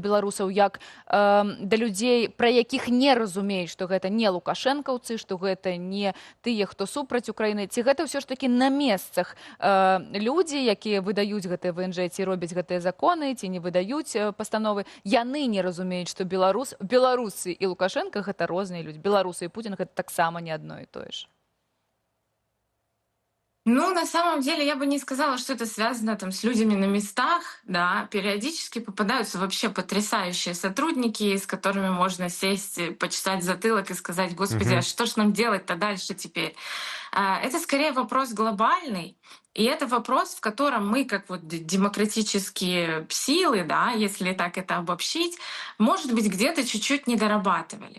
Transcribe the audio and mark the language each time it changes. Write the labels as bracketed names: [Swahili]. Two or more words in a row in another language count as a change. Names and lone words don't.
[Belarusian] беларусаў, як да людзей, пра якіх не разумеюць, што гэта не лукашэнкаўцы, што гэта не тыя, хто супраць Украіны, ці гэта ўсё ж такі на месцах людзі, якія выдаюць гэтыя ВНЖ, ці робяць гэтыя законы, ці не выдаюць пастановы, яны не разумеюць, што беларусы і Лукашенко гэта розныя людзі, беларусы і Путін гэта таксама не адно і тое ж. [Russian] Ну, на самом деле, я бы не сказала, что это связано там с людьми на местах, да, периодически попадаются вообще потрясающие сотрудники, с которыми можно сесть, почесать затылок и сказать: «Господи, а что ж нам делать-то дальше теперь?» Это скорее вопрос глобальный, и это вопрос, в котором мы, как вот демократические силы, да, если так это обобщить, может быть, где-то чуть-чуть не дорабатывали.